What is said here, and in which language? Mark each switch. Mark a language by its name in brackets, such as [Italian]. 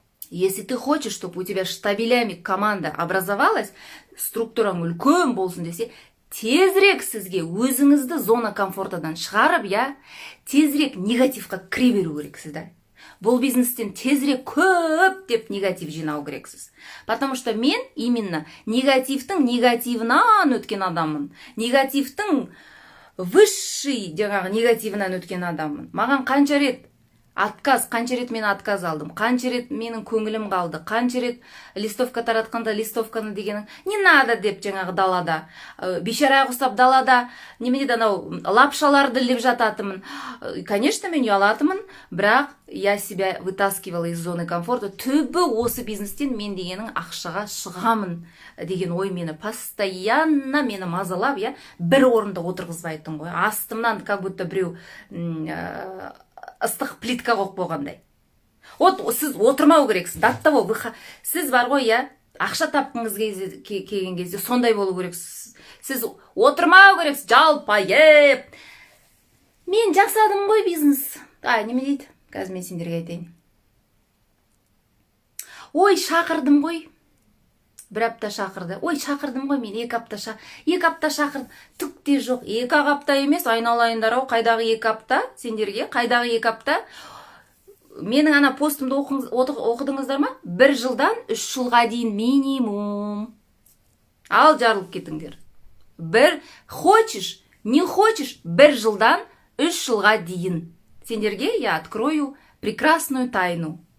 [Russian] Если ты хочешь, чтобы у тебя штабелями команда образовалась, [Kazakh] структураң үлкен болсын десе, тезірек сізге өзіңізді зона комфортадан шығарып, я, тезірек негативқа кіре беру керексіз. Бұл бизнестен тезірек көп деп негатив жинау керексіз. [Russian] Потому что [Kazakh] мен именно негативтің негативынан өткен адаммын. Негативтің высший жаңағы негативынан өткен адаммын. Маған қанша рет мен отказ алдым, қанша рет менің көңілім қалды, қанша рет листовка таратқанда листовканы дегенің не надо деп жаңағы далада, бейшараға ұстап далада немене анау лапшаларды іліп жататымын. [Russian] Конечно, [Kazakh] мен ұялатымын, бірақ [Russian] я себя вытаскивала из зоны комфорта. [Kazakh] Түбі осы бизнестен мен дегенің ақшаға шығамын деген ой мені постоянно мені мазалап, я, бір орында отырғызбайтын ғой. Астымнан [Russian] как будто [Kazakh] біреу ыстық плитка қойып қойғандай. Сіз отырмау керексіз. Даттаво, сіз бар ғой, я, ақша тапқыңыз келген кезде сондай болу керексіз. Сіз отырмау керексіз, жалпайып. Мен жасадым ғой бизнес. Неме дейді? Қазір мен сендерге айтайын. Ой, шақырдым ғой. Бір апта шақырды. Ой, шақырдым ғой мен, 2 апта шақырдым. Түк те жоқ. 2 апта емес, айналайындар ау, қайдағы 2 апта сендерге? Қайдағы 2 апта? Менің ана постымды оқыдыңыздар ма? 1 жылдан 3 жылға дейін минимум. Ал жарылып кетіңдер. [Russian] Хочешь, не хочешь, [Kazakh] 1 жылдан 3 жылға дейін. [Russian] Сендерге я открою прекрасную тайну.